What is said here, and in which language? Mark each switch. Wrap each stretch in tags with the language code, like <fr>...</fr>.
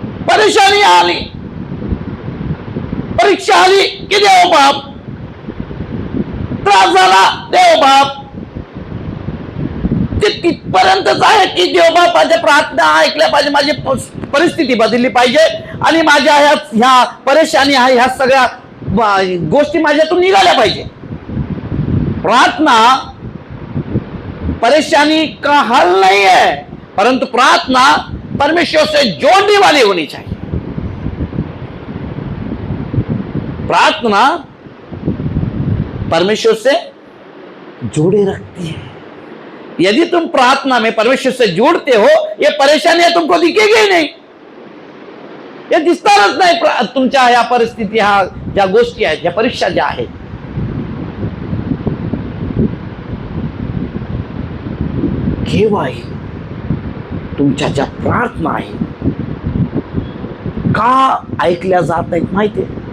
<mr>परेशानी आली, परीक्षा आली की देव बाप, त्रास झाला देव बाप, ते तिथपर्यंतच आहे की देव बापाच्या प्रार्थना ऐकल्या पाहिजे, माझी परिस्थिती बदलली पाहिजे आणि माझ्या ह्या परेशानी आहे, ह्या सगळ्या गोष्टी माझ्यातून निघाल्या पाहिजे.</mr> <hi>प्रार्थना परेशानी का हल नहीं है, परंतु प्रार्थना परमेश्वर से जोड़ने वाली होनी चाहिए. प्रार्थना परमेश्वर से जोड़े रखती है. यदि तुम प्रार्थना में परमेश्वर से जुड़ते हो, ये परेशानियां तुमको दिखेगी ही नहीं,</hi> <mr>हे दिसणारच नाही. तुमच्या या परिस्थिती, ह्या ज्या गोष्टी आहेत, या परीक्षा ज्या आहेत, केव्हा तुमच्या ज्या प्रार्थना आहेत का ऐकल्या जात नाहीत माहितीये?</mr>